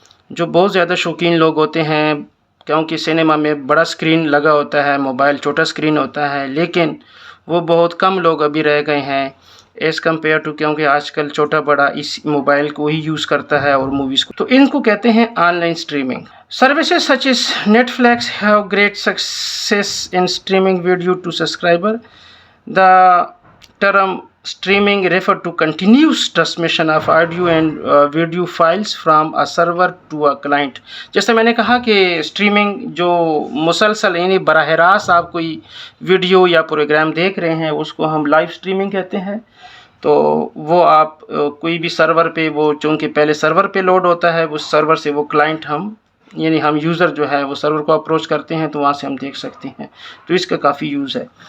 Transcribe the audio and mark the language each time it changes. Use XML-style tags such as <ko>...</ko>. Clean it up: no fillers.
<ur>جو بہت زیادہ شوقین لوگ ہوتے ہیں، کیونکہ سنیما میں بڑا اسکرین لگا ہوتا ہے، موبائل چھوٹا اسکرین ہوتا ہے، لیکن وہ بہت کم لوگ ابھی رہ گئے ہیں ایز کمپیئر ٹو، کیونکہ آج کل چھوٹا بڑا اس موبائل کو ہی یوز کرتا ہے اور موویز کو، تو ان کو کہتے ہیں on line streaming.</ur> <en>Services such as Netflix have great success in streaming video to subscriber. The term streaming refer to continuous transmission of audio and video files from a server to a client.</en> <ur>جیسے میں نے کہا کہ streaming جو مسلسل یعنی براہ راست آپ کوئی ویڈیو یا پروگرام دیکھ رہے ہیں اس کو ہم لائیو اسٹریمنگ کہتے ہیں، تو وہ آپ کوئی بھی سرور پہ، وہ چونکہ پہلے سرور پہ لوڈ ہوتا ہے، اس سرور سے وہ کلائنٹ ہم یوزر جو ہے وہ سرور کو اپروچ کرتے ہیں تو وہاں سے ہم دیکھ سکتے ہیں، تو اس کا کافی یوز ہے۔</ur>